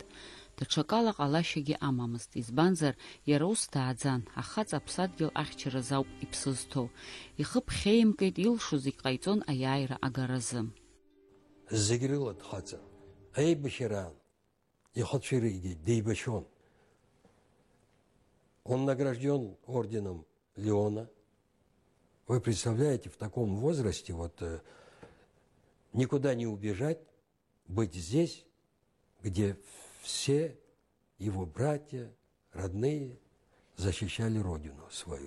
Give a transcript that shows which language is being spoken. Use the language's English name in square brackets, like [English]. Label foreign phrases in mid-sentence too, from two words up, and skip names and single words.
[Abkhazian] Даҽакала ҟалашьагьы амамызт, избанзар иара ус дааӡан, ахаҵа аԥсадгьыл ахьчараз ауп иԥсы зҭоу. Ихы ԥхьеимкит, илшо зегь ҟаиҵон аиааира агаразы. Зегь рыла дхаҵа, аибашьраан ихыцәиригьы деибашьон. [Russian] Он награжден орденом Леона. Вы представляете, в таком возрасте вот никуда не убежать, быть здесь, где все его братья, родные, защищали родину свою.